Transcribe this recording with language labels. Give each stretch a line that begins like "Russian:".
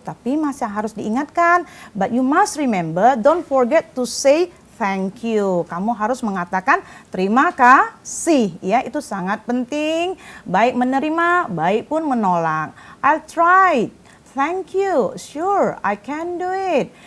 Indonesian: Tapi masih harus diingatkan,
English: but you must remember, don't forget to say thank you.
Indonesian: Kamu harus mengatakan terima kasih, ya, itu sangat penting. Baik menerima, baik pun menolak.
English: I'll try. Thank you, sure, I can do it.